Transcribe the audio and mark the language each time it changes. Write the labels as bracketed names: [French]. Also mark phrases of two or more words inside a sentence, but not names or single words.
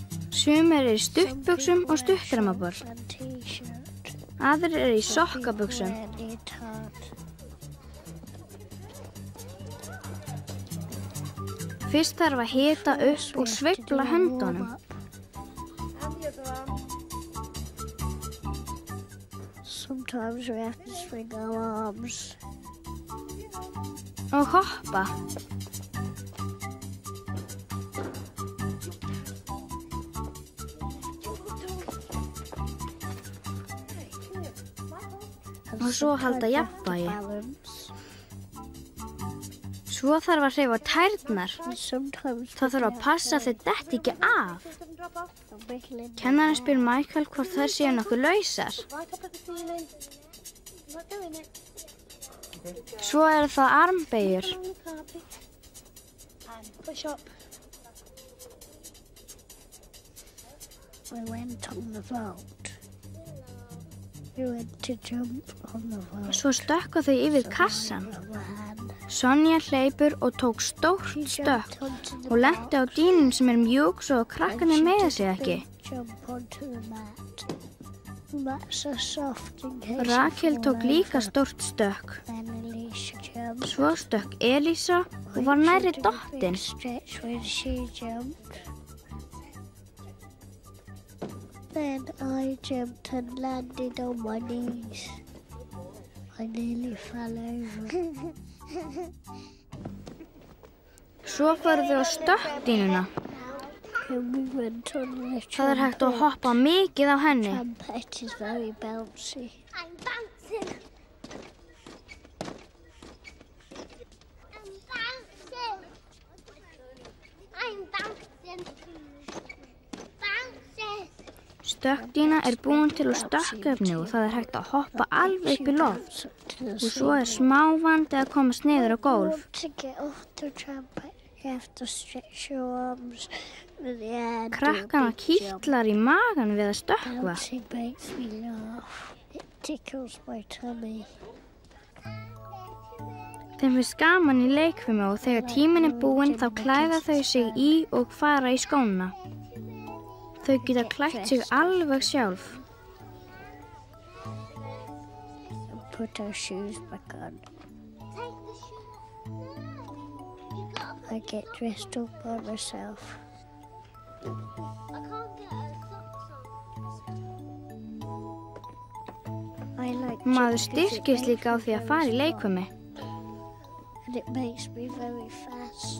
[Icelandic] Sumir eru í stuttbuxum og stuttdramaból. Aðrir eru í sokkabuxum. Fyrst þarf að hita upp og sveifla höndunum. [English] Sometimes we have to swing our arms. [Icelandic] Og hoppa. Og svo halda jafnvægi. Svo þarf að hreyfa tærnar. Það þarf að passa að þau detti ekki af. Kennarinn spyr Michael hvort þær séu nokkuð lausar. Svo eru það armbeygjur. [English] We went on the vault. We went to jump on the vault. [Icelandic] Svo stökkva þau yfir kassan. Sonja hleypur og tók stórt stökk og lenti á dýnun sem mjúk svo krakkarnir meiða sig ekki. Rakel tók líka stórt stökk. Svo stökk Elísa og var nærri dottin. [English] Then I jumped and landed on my knees. I nearly fell over. [Icelandic] Svo fóru þau á stökkdýnuna. [English] We went on the [Icelandic] Það hægt að hoppa mikið á henni. [English] trampoline is very bouncy. I'm bouncing. I'm bouncing. [Icelandic] Stökkdýna búin til úr stökkefni og það hægt að hoppa alveg upp í loft. Og svo smávandi að komast niður á gólf. [English] To get off the trampoline, you have to stretch your arms with the hand. [Icelandic] Krakkana kýtlar í magan við að stökkva. [English] Bouncing makes me laugh. It tickles my tummy. [Icelandic] Þeim finnst gaman í leikfimi og þegar tíminn búinn þá klæða þau sig í og fara í skóna. Þau geta klætt sig alveg sjálf. [English] Put our shoes back on. I get dressed up by myself. I like [Icelandic] Maður styrkist líka á því að fara í leikfimi. [English] and it makes me very fast.